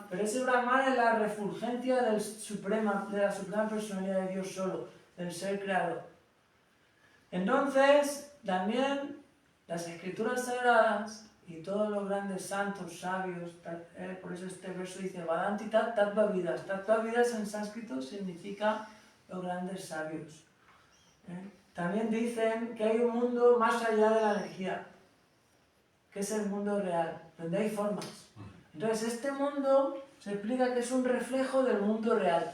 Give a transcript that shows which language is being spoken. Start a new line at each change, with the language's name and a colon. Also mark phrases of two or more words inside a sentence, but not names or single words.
Spanish: Pero ese Brahman es la refulgencia de la suprema personalidad de Dios solo, del ser creador. Entonces, también las escrituras sagradas y todos los grandes santos, sabios, por eso este verso dice
Sanskrit: Vadanti tattva vidas. Tattva vidas
Spanish: en sánscrito significa los grandes sabios. También dicen que hay un mundo más allá de la energía, que es el mundo real, donde hay formas. Entonces este mundo se explica que es un reflejo del mundo real.